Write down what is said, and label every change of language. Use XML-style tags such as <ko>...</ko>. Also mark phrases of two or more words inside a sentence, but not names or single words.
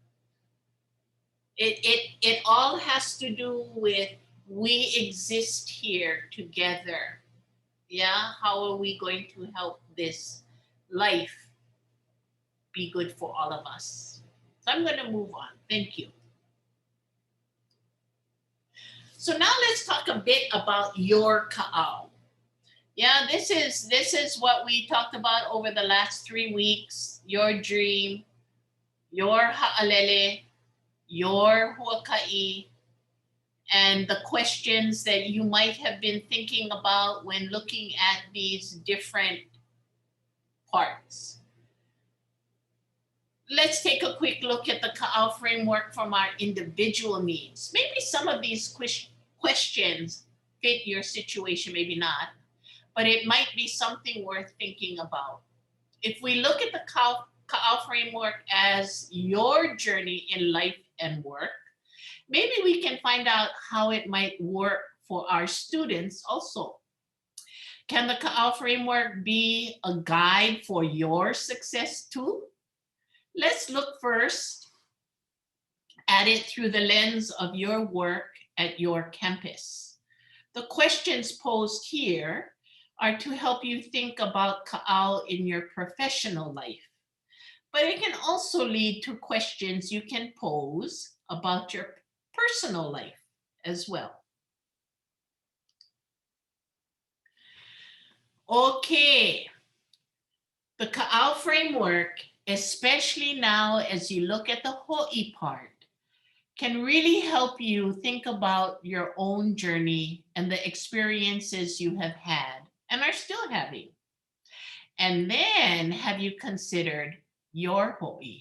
<en>It all has to do with we exist here together. Yeah, how are we going to help this life be good for all of us? So I'm going to move on. Thank you. So now let's talk a bit about your kaʻao. Yeah, this is what we talked about over the last 3 weeks. Your dream, your ha'alele, your huaka'i, and the questions that you might have been thinking about when looking at these different parts. Let's take a quick look at the kaʻao framework from our individual needs. Maybe some of these questions fit your situation, maybe not, but it might be something worth thinking about. If we look at the kaʻao framework as your journey in life and work, maybe we can find out how it might work for our students also. Can the kaʻao framework be a guide for your success too? Let's look first at it through the lens of your work at your campus. The questions posed here are to help you think about kaʻao in your professional life, but it can also lead to questions you can pose about your personal life as well. Okay, the kaʻao framework, especially now as you look at the Hoʻi part, can really help you think about your own journey and the experiences you have had and are still having. And then, have you considered your Hoʻi?</en>